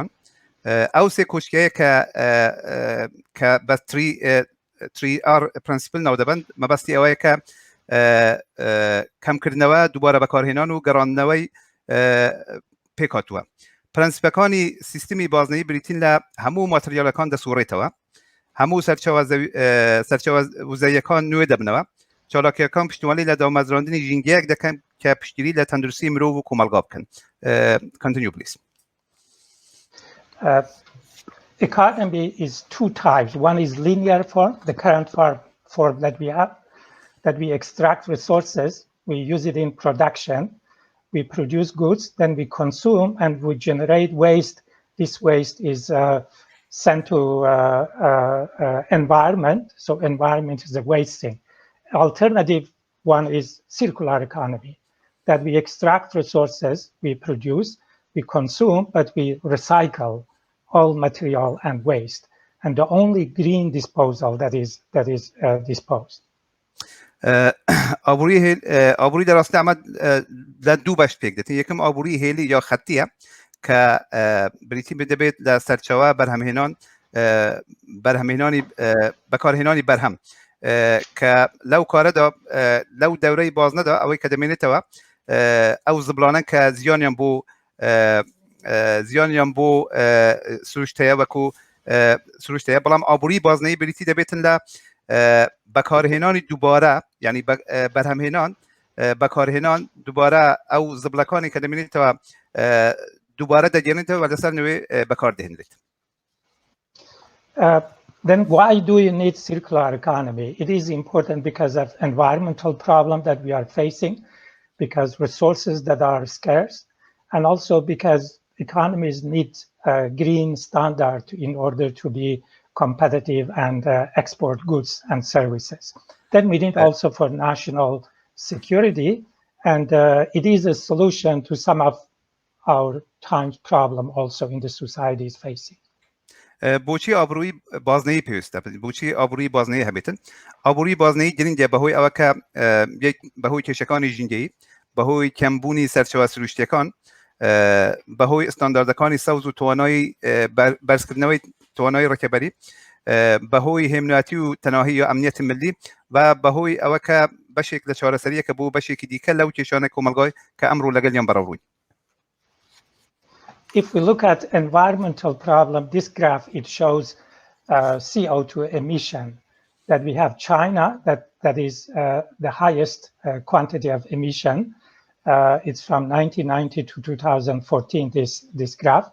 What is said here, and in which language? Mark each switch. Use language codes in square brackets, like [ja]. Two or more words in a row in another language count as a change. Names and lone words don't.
[ckb] ئەو سێ کۆچکەیە کە بە 3R پرەنسیپل ناو دەبن، مەبەستی ئەوەیە کە کەمکردنەوە، دووبارە بەکارهێنان و گەڕاندنەوەی پێکهاتووە. پرەنسیپەکانی سیستمی بازنەیی بریتین لە هەموو ماتریالەکان دەسوڕێتەوە، هەموو سەرچاوە وزەیەکان نوێ دەبنەوە، چالاکیەکان پشتیوانی لە دامەزراندنی ژینگەیەک دەکەن کە پشتگیری لە تەندروستی مرۆڤ و کۆمەلگا بکەن. [en] Continue, please. Economy is two types. One is linear form, the current form that we have, that we extract resources, we use it in production, we produce goods, then we consume and we generate waste. This waste is sent to environment, so environment is the wasting. Alternative one is circular economy, that we extract resources, we produce, we consume, but we recycle all material and waste, and the only green disposal that is disposed. [ckb] ئابووری دەڕاستی ئەمە لە دوو بەش پێک دێتن. یەکەم ئابووری هێلی یا خەتیە کە بریتی بدەبێت لە سەرچاوە بەرهەمهێنانی بەکارهێنانی بەرهەم کە لەو کارەدا لەو دەورەی بازنەدا ئەوەی کە دەمێنێتەوە ئەو زبلانە کە زیانیان بۆ سروشتەیە وەکو سروشتەیە، بەڵام ئابووری بازنەیی بریتی دەبێتن لە بەکارهێنانی دووبارە، یعنی بەرهەمهێنان بەکارهێنان دووبارە ئەو زبلەکانی کە دەمێنێتەوە دووبارە دەگەێنێتەوە و لەسەر نوێ بەکاردەهێنرێت. [en] Then why do you need circular economy? It is important because of environmental problem that we are facing, because resources that are scarce, and also because economies need a green standard in order to be competitive and export goods and services. Then we need also for national security, and it is a solution to some of our times problem also in the society is facing. [ckb] بۆچی ئابووری بازنەیی پێویستە؟ بۆچی ئابووری بازنەیی هەبێتن؟ ئابووری بازنەیی گرنگە بەهۆی ئەوە کە بەهۆی کێشەکانی ژینگەیی، بەهۆی کەمبوونی سەرچاوە سروشتیەکان، بەهۆی ئستانداردەکانی سەوز و توانایی بەرزکردنەوەی توانایی ڕێکەبەری، بەهۆی هێمنەتی و تەناهی یا ئەمنیەتی ملی و بەهۆی ئەوە کە بەشێک لە چارەسەریەکە بۆ بەشێکی دیکە لەو کێشانە کۆمەلگای کە ئەمڕۆ لەگەڵیان بەڕەوڕووین. [en] If we look at environmental problem, this graph, it shows CO2 emission. That we have China, that is the highest quantity of emission. It's from 1990 to 2014, this graph.